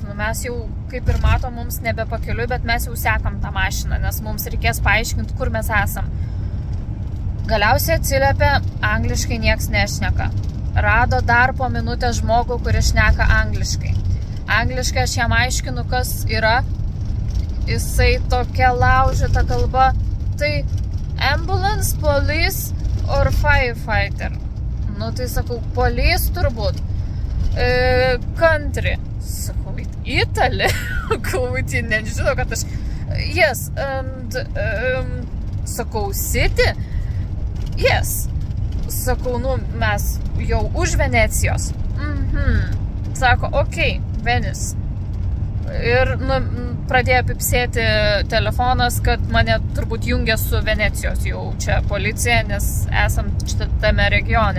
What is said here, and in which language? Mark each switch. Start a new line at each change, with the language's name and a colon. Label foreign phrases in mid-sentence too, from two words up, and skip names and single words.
Lithuanian: Nu, mes jau, kaip ir matom, mums nebepakeliui, bet mes jau sekam tą mašiną, nes mums reikės paaiškinti, kur mes esam. Galiausiai atsiliepė, angliškai nieks nešneka. Rado dar po minutę žmogų, kuris šneka angliškai. Angliškai aš jam aiškinu, kas yra. Jisai tokia laužyta kalba.
English: Tai ambulance, police or firefighter.
Lithuanian: Nu tai sakau, police turbūt. Country. Sakau, Italy. Kauti, nežinau, kad aš...
English: Yes, and...
Lithuanian: sakau, city? Yes. Sakau, nu, mes jau už Venecijos. Sako, okei, Venice. Ir nu, pradėjo pipsėti telefonas, kad mane turbūt jungia su Venecijos jau čia policija, nes esam tame regione.